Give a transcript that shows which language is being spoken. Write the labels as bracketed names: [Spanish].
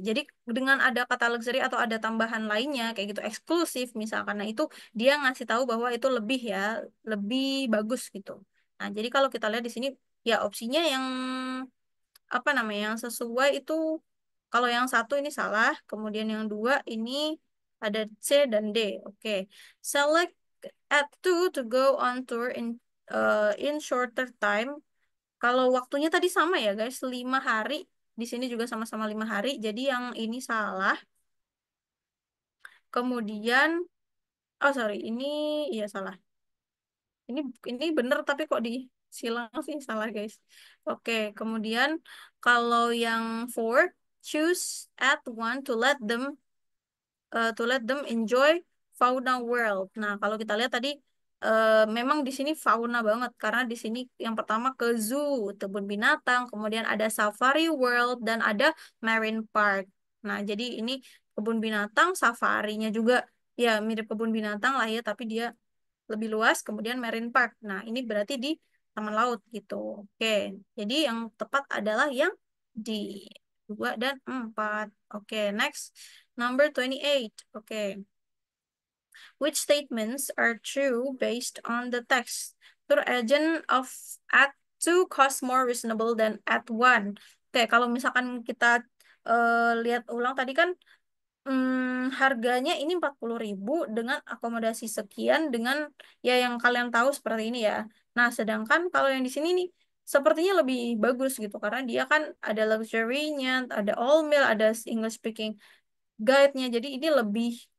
[Indonesian] Jadi dengan ada kata luxury atau ada tambahan lainnya kayak gitu eksklusif misalkan, nah itu dia ngasih tahu bahwa itu lebih ya, lebih bagus gitu. Nah jadi kalau kita lihat di sini ya opsinya yang apa namanya yang sesuai itu kalau yang satu ini salah, kemudian yang dua ini ada C dan D. Oke. [English] Select at two to go on tour in shorter time. [Indonesian] Kalau waktunya tadi sama ya guys, 5 hari. Di sini juga sama-sama 5 hari. Jadi yang ini salah. Kemudian, oh sorry, ini iya salah. Ini ini bener tapi kok di silang sih salah guys. Oke, kemudian kalau yang [English] four, choose at one to let them enjoy fauna world. [Indonesian] Nah, kalau kita lihat tadi memang di sini fauna banget karena di sini yang pertama ke zoo, kebun binatang, kemudian ada safari world dan ada marine park. Nah, jadi ini kebun binatang, safarinya juga ya mirip kebun binatang lah ya, tapi dia lebih luas, kemudian marine park. Nah, ini berarti di taman laut gitu. Oke, jadi yang tepat adalah yang di 2 dan 4. [English] Oke, next. Number 28. Oke. Which statements are true based on the text? Tour agent of Act 2 cost more reasonable than Act 1. [Indonesian] Oke, kalau misalkan kita lihat ulang tadi kan harganya ini 40.000 dengan akomodasi sekian dengan ya yang kalian tahu seperti ini ya. Nah, sedangkan kalau yang di sini nih sepertinya lebih bagus gitu karena dia kan ada luxury-nya, ada all meal, ada English speaking guide-nya. Jadi ini lebih